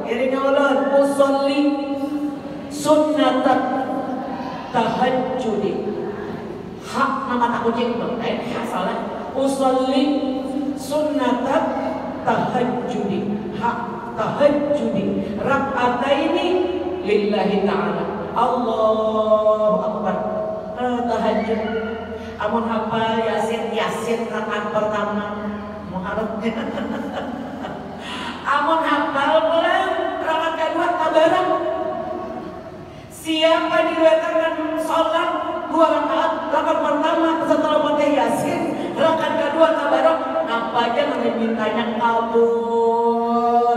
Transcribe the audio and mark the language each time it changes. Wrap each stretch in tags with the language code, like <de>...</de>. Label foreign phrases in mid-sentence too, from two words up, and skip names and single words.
<bjn>Iringnya ulun</bjn> <ar>أصلي سنة التهجد.</ar> <bjn>Hak nama tak kucing bang. Hak salah.</bjn> <ar>أصلي سنة التهجد.</ar> <bjn>Hak tahajudi.</bjn> <ar>ركعتين لله تعالى. الله أكبر.</ar> <bjn>Tahajud. Amun hafal Yasin rakaat pertama. Muharramnya. Amun hafal pulang rakaat kedua tabarok. Siapa diriwayatkan sholat 2 rakaat, rakaat pertama setelah baca Yasin, rakaat kedua tabarok, apa aja nanti mintanya kabul.</bjn>